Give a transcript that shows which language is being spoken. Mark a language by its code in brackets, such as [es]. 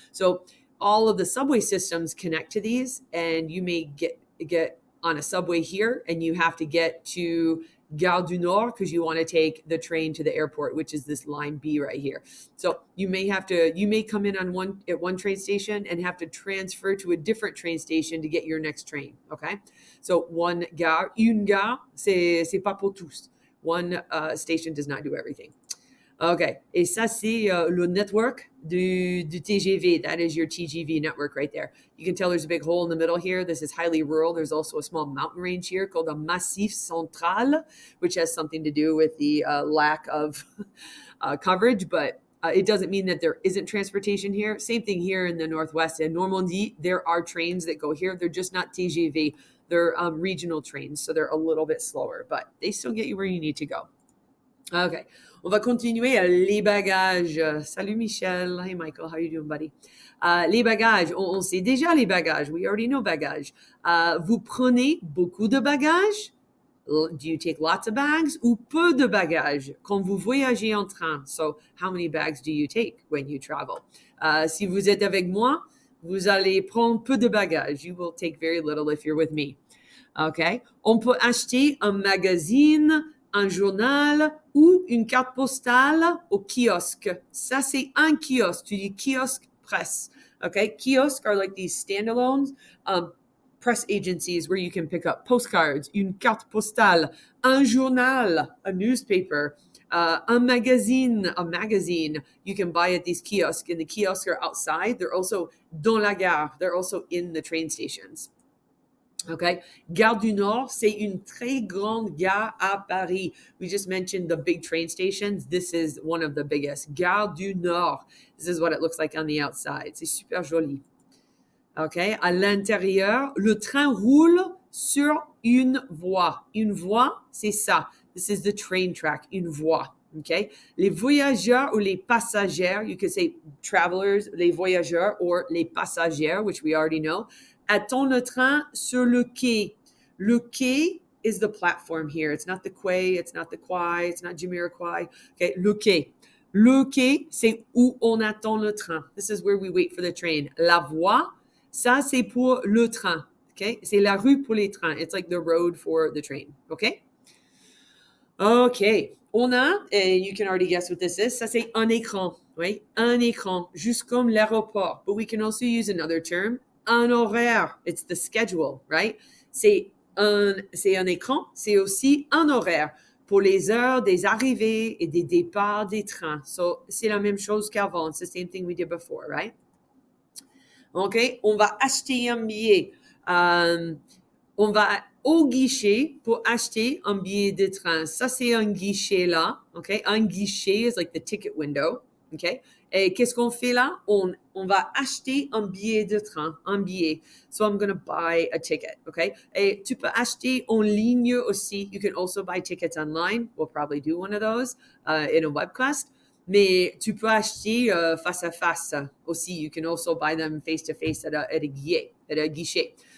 [en] So all of the subway systems connect to these, and you may get on a subway here, and you have to get to Gare du Nord because you want to take the train to the airport, which is this line B right here. So you may come in on one train station and have to transfer to a different train station to get your next train. [fr] Okay, so une gare, c'est pas pour tous. [en] One station does not do everything. [fr] Okay, et ça c'est le network du TGV. [en] That is your TGV network right there. You can tell there's a big hole in the middle here. This is highly rural. There's also a small mountain range here called the Massif Central, which has something to do with the lack of coverage, but it doesn't mean that there isn't transportation here. Same thing here in the Northwest. In Normandy, there are trains that go here. They're just not TGV. They're regional trains, so they're a little bit slower, but they still get you where you need to go. [fr] Okay, on va continuer les bagages. Salut Michel. [en] Hey Michael, how you doing, buddy? [fr] Les bagages, on sait déjà les bagages. [en] We already know bagages. [fr] Vous prenez beaucoup de bagages? [en] Do you take lots of bags [fr] ou peu de bagages quand vous voyagez en train? [en] So, how many bags do you take when you travel? [fr] Si vous êtes avec moi, vous allez prendre peu de bagages. [en] You will take very little if you're with me. Okay? [fr] On peut acheter un magazine, un journal ou une carte postale au kiosque. Ça, c'est un kiosque. Tu dis kiosque presse. Okay? [en] Kiosques are like these standalones. press agencies where you can pick up postcards, [fr] une carte postale, un journal, [en] a newspaper, un magazine, a magazine you can buy at these kiosks, and the kiosks are outside. They're also [fr] dans la gare. [en] They're also in the train stations. Okay. [fr] Gare du Nord, c'est une très grande gare à Paris. [en] We just mentioned the big train stations. This is one of the biggest. Gare du Nord. This is what it looks like on the outside. [fr] C'est super joli. OK? À l'intérieur, le train roule sur une voie. Une voie, c'est ça. [en] This is the train track, [fr] une voie. OK? Les voyageurs ou les passagers, [en] you could say travelers, [fr] les voyageurs, or les passagers, [en] which we already know, [fr] attendent le train sur le quai. [en] Le quai is the platform here. It's not the quay, it's not the quai, it's not Jamiroquai. [fr] Okay, le quai. Le quai, c'est où on attend le train. [en] This is where we wait for the train. [fr] La voie, ça, c'est pour le train. Okay? C'est la rue pour les trains. [en] It's like the road for the train. Okay? Okay. On a, you can already guess what this is, [fr] ça c'est un écran. Oui? Un écran. Juste comme l'aéroport. [en] But we can also use another term, [fr] un horaire. [en] It's the schedule, right? [fr] C'est un écran, c'est aussi un horaire pour les heures des arrivées et des départs des trains. So, c'est la même chose qu'avant. [en] It's the same thing we did before, right? [fr] OK? On va acheter un billet. On va au guichet pour acheter un billet de train. Ça, c'est un guichet là. OK? Un guichet [en] is like the ticket window. [fr] OK? Et qu'est-ce qu'on fait là? On va acheter un billet de train, un billet. [en] So I'm going to buy a ticket. OK? [fr] Et tu peux acheter en ligne aussi. [en] You can also buy tickets online. We'll probably do one of those in a webcast. [fr] Mais tu peux acheter face à face aussi. [en] You can also buy them face to face at a guichet.